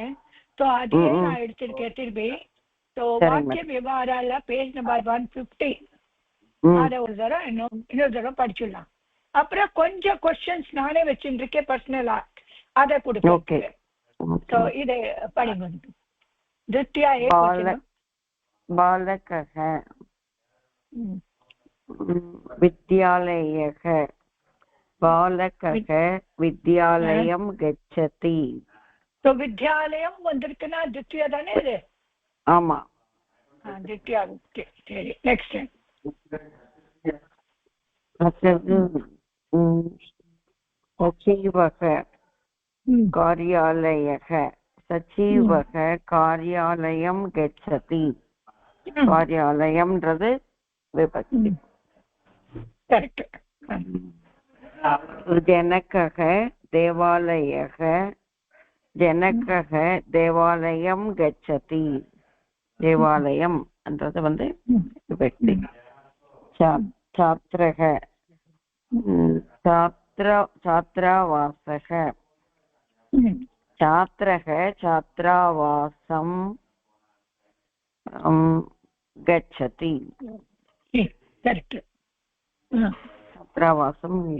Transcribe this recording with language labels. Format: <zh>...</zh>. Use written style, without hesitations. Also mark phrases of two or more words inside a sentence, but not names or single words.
<ta>ஸோ அதையே நான் எடுத்திருக்கேன் திருப்பி. ஸோ வாக்கிய விவகாரால</ta> <en>page number</en> <ta>150. அதை ஒரு தடவை இன்னொரு தடவை படிச்சிடலாம். அப்புறம் கொஞ்சம் கொஸ்டின்ஸ் நானே வச்சுருக்கேன் பர்சனலா. அதை கொடுப்பேன். ஸோ இதை படிங்க. திருத்தியா</ta> <sa>बालकः विद्यालयः. बालकः विद्यालयं गच्छति.</sa> <ta>तो विद्यालयம் வந்திருக்குன்னா திருத்தியா தானே இது? ஆமா, திருத்தியா. சரி, நெக்ஸ்ட்.</ta> <sa>सचिवः कार्यालयः. सचिवः कार्यालयं गच्छति.</sa> <ta>कार्यालयம்ன்றது விபக்தி. கரெக்ட்.</ta> <sa>जनकः देवालयः. जनकः देवालयं गच्छति.</sa> <ta>देवालयம் என்றது விபக்தி.</ta> <sa>छात्रः छात्रावासः. छात्रः छात्रावासं गच्छति. छात्रावासं.</sa>